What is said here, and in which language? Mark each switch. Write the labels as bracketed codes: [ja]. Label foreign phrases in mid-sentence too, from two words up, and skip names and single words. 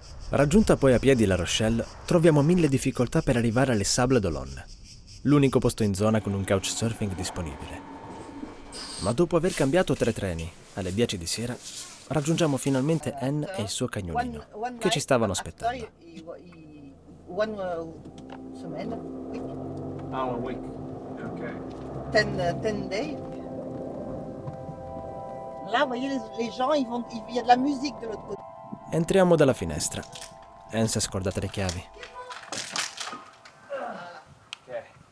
[it] Raggiunta poi a piedi La Rochelle, troviamo 1000 difficoltà per arrivare alle Sables d'Olonne, l'unico posto in zona con un couchsurfing disponibile. Ma dopo aver cambiato 3 treni, alle 10 di sera, raggiungiamo finalmente Anne e il suo cagnolino, che ci stavano aspettando. [en] One semaine, week. Ah, 1 week. Ok. 10 days. [fr] Là, vous voyez, les gens, il y a de la musique de l'autre côté. [it] Entriamo dalla finestra. Anne si è scordata le chiavi. Ok.